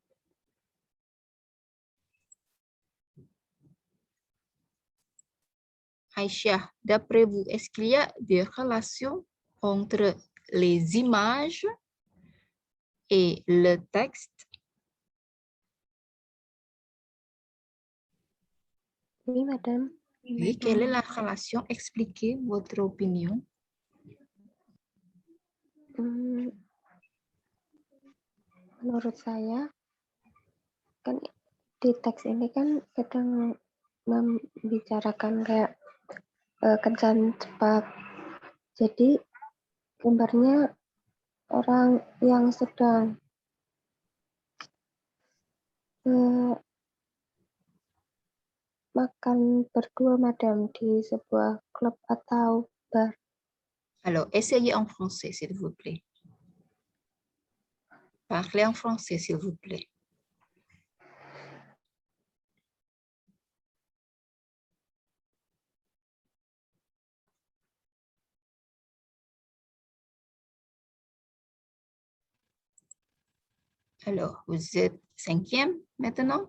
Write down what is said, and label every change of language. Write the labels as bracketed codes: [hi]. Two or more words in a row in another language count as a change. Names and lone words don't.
[fr] Aïcha, d'après vous, est-ce qu'il y a des relations entre les images et le texte? Oui, madame. Oui, quelle est la relation? Expliquez votre opinion. [id] Menurut saya, kan di teks ini kan sedang membicarakan kayak kencan cepat. Jadi gambarnya orang yang sedang makan berdua, madam, di sebuah klub atau bar. [fr] Alors, essayez en français, s'il vous plaît. Parlez en français, s'il vous plaît. Alors, vous êtes 5e maintenant.